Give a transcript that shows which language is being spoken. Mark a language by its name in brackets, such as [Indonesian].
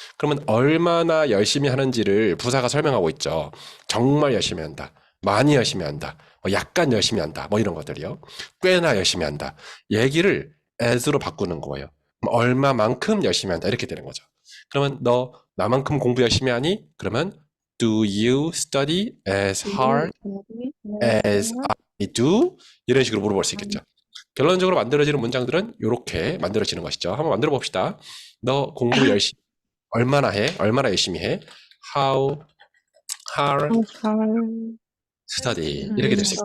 [Korean] 그러면 얼마나 열심히 하는지를 부사가 설명하고 있죠. 정말 열심히 한다. 많이 열심히 한다. 뭐 약간 열심히 한다. 뭐 이런 것들이요. 꽤나 열심히 한다. 얘기를 as로 바꾸는 거예요. 얼마만큼 열심히 한다. 이렇게 되는 거죠. 그러면 너 나만큼 공부 열심히 하니? 그러면 [English] do you study as hard as I do? [Korean] 이런 식으로 물어볼 수 있겠죠. 결론적으로 만들어지는 문장들은 이렇게 만들어지는 것이죠. 한번 만들어 봅시다. 너 공부 열심히 얼마나 해? 얼마나 열심히 해? [English] How hard study [Korean] 이렇게 될 수 있고